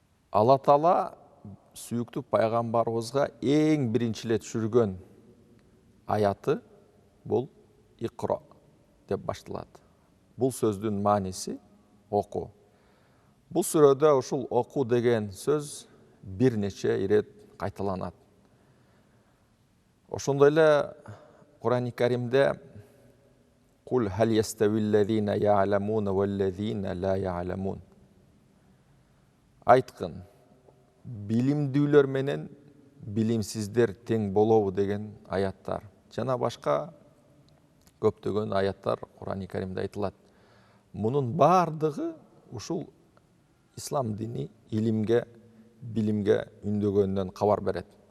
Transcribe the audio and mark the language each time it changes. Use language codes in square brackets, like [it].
[ky] Алла Таала сүйүктүү пайгамбарыбызга эң биринчи эле түшүргөн аяты бул Икро деп башталат. Бул сөздүн мааниси окуу. Бул сүрөдө ушул окуу деген сөз бир нече ирет кайталанат. Ошондой эле Кур'ан-ы Каримде [ar] «Кул хал яставиллазина я'ламуна валлазина ла я'ламун». [ky] Айткын, билимдүүлөр менен билимсиздер тең болобу деген аяттар. Жана башка көптөгөн аяттар Кур'ан-ы Каримде айтылат. Мунун бардыгы ушул ислам дини илимге, билимге үндөгөндөн кабар берет.